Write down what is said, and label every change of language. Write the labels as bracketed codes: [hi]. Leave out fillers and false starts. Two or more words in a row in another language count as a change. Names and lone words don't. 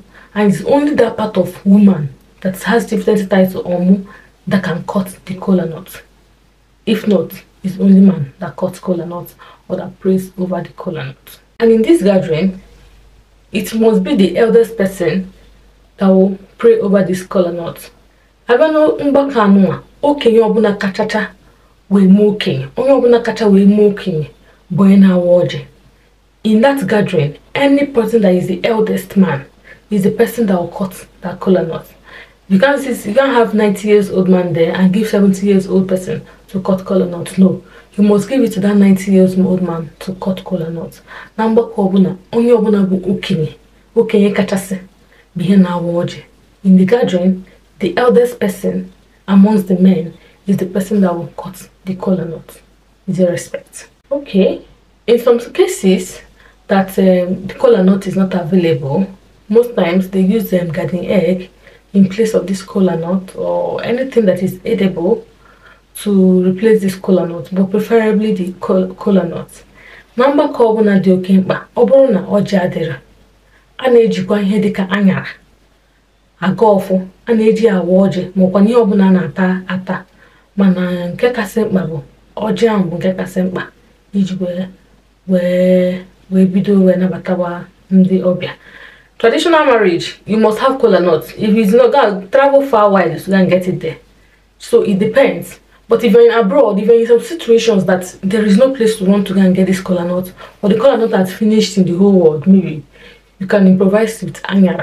[en] And it's only that part of woman that has chieftaincy title Omu that can cut the kola nut. If not, it's only man that cuts kola nut or that prays over the kola nut. And in this gathering, it must be the eldest person that will pray over this kola nut. [ig] Abano mbaka anụwa, okenye ọbụla kachacha wee mee okenye, onye ọbụla kacha wee mee okenye bụ onye na-awa ọjị. [en] In that gathering, any person that is the eldest man is the person that will cut that kola nut. You can't have 90 years old man there and give 70 years old person to cut kola nut. No, you must give it to that 90 years old man to cut kola nut. [ig] Number ọbụla, onye ọbụla bụ okenye kachasị bụ ihe na-awa ọjị. [en] In the gathering, the eldest person amongst the men is the person that will cut the kola nut. With your respect. Okay, in some cases that the kola nut is not available, most times they use garden egg in place of this kola nut or anything that is edible to replace this kola nut, but preferably the kola nut. [ig] Number ọbụla dị oke mkpa, ọ bụrụ na ọjị adịrị, a na-ejikwa ihe dịka anyara, aga ọfụ, a na-eji awa ọjị maọkwa ihe ọbụla na-ata ata, mana nke kasị mkpa bụ ọjị ahụ bụ nke kasị mkpa iji wee bido wee nabatawa ndị ọbịa. [en] Traditional marriage, you must have kola nuts. If it's not gonna travel far wide, you can get it there. So it depends. But if you're in abroad, if you're in some situations that there is no place to run to go and get this kola nut, or the kola nut that's finished in the whole world, maybe you can improvise with anyara.